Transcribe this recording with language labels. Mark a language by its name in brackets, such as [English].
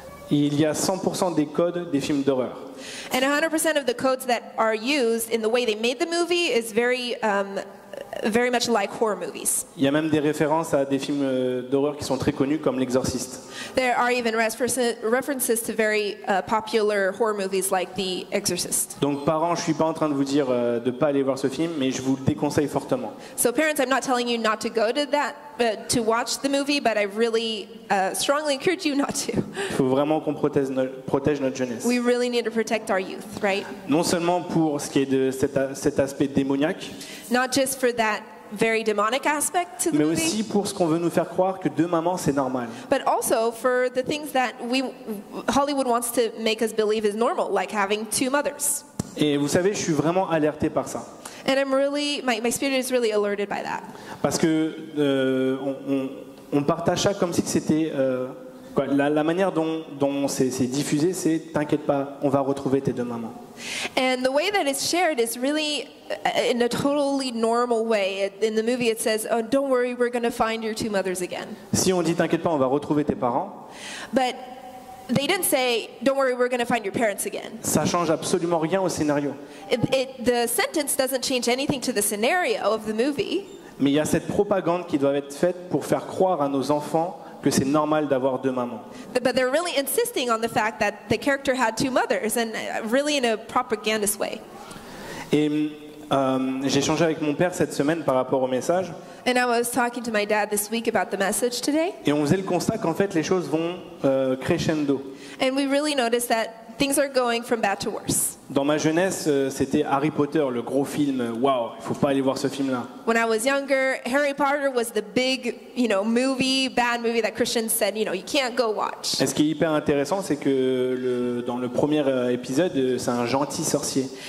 [French] il y a 100% des codes des films d'horreur. [English] And 100% of the codes that are used in the way they made the movie is very much like horror movies. [French] Il y a même des références à des films d'horreur qui sont très connus comme L'Exorciste. [English] There are even references to very popular horror movies like The Exorcist. [French] Donc parents, je suis pas en train de vous dire de ne pas aller voir ce film, mais je vous le déconseille fortement. [English] So parents, I'm not telling you not to go to to watch the movie, but I really strongly encourage you not to. [French] Il faut vraiment qu'on protège notre jeunesse. [English] We really need to protect our youth, right? [French] Non seulement pour ce qui est de cet aspect démoniaque, [English] Not just for that very demonic aspect to the [French] mais [English] movie, [French] aussi pour ce qu'on veut nous faire croire que deux mamans c'est normal. [English] but also for the things that Hollywood wants to make us believe is normal, like having two mothers. [French] Et vous savez, je suis vraiment alerté par ça. [English] And I'm really, my spirit is really alerted by that. [French] Parce que on partage ça comme si c'était Quoi, la manière dont c'est diffusé, c'est « T'inquiète pas, on va retrouver tes deux mamans ». [English] And the way that it's shared is really in a totally normal way. In the movie, it says, "Oh, don't worry, we're going to find your two mothers again." [French] Si on dit « T'inquiète pas, on va retrouver tes parents », [English] But they didn't say, "Don't worry, we're going to find your parents again." [French] ça change absolument rien au scénario. [English] The sentence doesn't change anything to the scenario of the movie. [French] Mais il y a cette propagande qui doit être faite pour faire croire à nos enfants que c'est normal d'avoir deux mamans. [English] But they're really insisting on the fact that the character had two mothers, and really in a propagandist way. [French] Et j'ai échangé avec mon père cette semaine par rapport au message. [English] And I was talking to my dad this week about the message today. [French] Et on faisait le constat qu'en fait les choses vont crescendo. [English] And we really noticed that things are going from bad to worse. [French] Dans ma jeunesse, c'était Harry Potter, le gros film. Waouh, il faut pas aller voir ce film-là. [English] When I was younger, Harry Potter was the big, bad movie that Christians said, you can't go watch. [French] Et ce qui est hyper intéressant, c'est que dans le premier épisode, c'est un gentil sorcier.